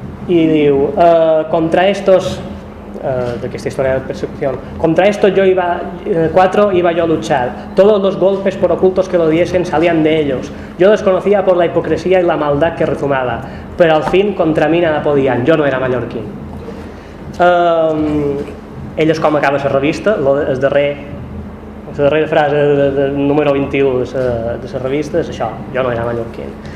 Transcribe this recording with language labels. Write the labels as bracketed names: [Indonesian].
[Catalan] I diu, [Spanish] contra estos... [Catalan] d'aquesta història de persecució. [Spanish] Contra esto yo iba yo a luchar. Todos los golpes por ocultos que lo diesen salían de ellos. Yo les conocía por la hipocresía y la maldad que rezumaba, pero al fin contra mí nada podían. Yo no era mallorquín. [Catalan] Ell és com acaba la revista, la darrera frase del número 21 de la revista és això, [Spanish] jo no era mallorquín.